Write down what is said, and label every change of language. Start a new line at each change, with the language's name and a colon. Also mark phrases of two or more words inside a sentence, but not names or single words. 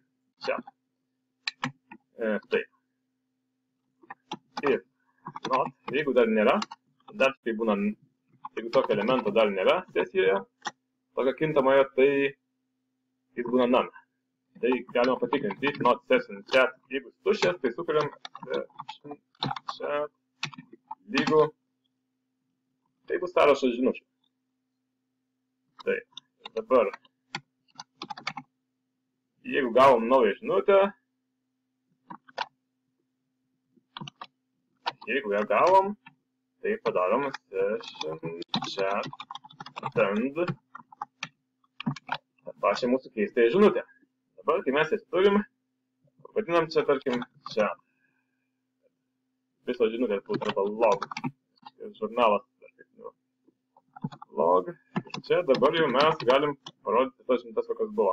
Lithuanian: Čia. Taip. Ir jeigu dar nėra, dar tai būna Jeigu tokio elemento dar nėra sesijoje, tokio kintamoje, tai jis būna none. Tai galima patikrinti,
English: if not session chat,
Lithuanian: jeigu tuščias, tai sukuriam
English: session chat
Lithuanian: lygu, tai bus sąrašas žinučių. Tai dabar, jeigu gavom naują žinutę, jeigu ją gavom, tai padarom
English: session chat send
Lithuanian: tą pačią mūsų keistąją žinutę. Dabar, kai mes jas turim, vadinam čia, tarkim, chat. Visos žinutės būtų arba log. Žurnalas, log. Ir čia dabar jau mes galim parodyti tas žinutės, kokios buvo.